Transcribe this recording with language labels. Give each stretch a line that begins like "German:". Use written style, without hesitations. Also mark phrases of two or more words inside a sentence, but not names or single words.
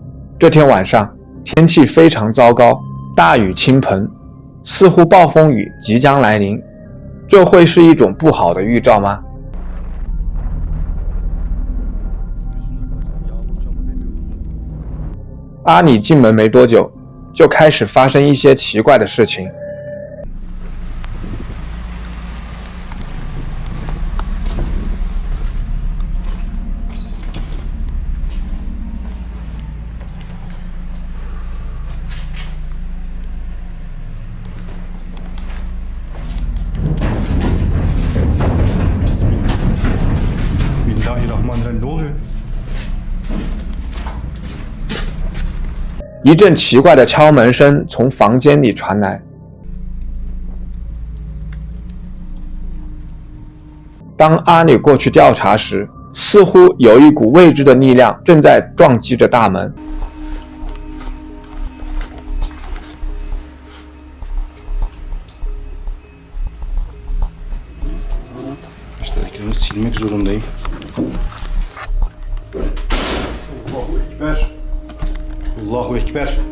Chinese: 这天晚上，天气非常糟糕，大雨倾盆，似乎暴风雨即将来临。这会是一种不好的预兆吗？阿里进门没多久，就开始发生一些奇怪的事情。
Arabic: بسم الله الرحمن الرحيم.
Turkish: Ne oluyor?
Chinese: 一阵奇怪的敲门声从房间里传来。当阿里过去调查时，似乎有一股未知的力量正在撞击着大门。
Turkish: İşte ekranı silmek zorundayım.
Arabic: الله أكبر.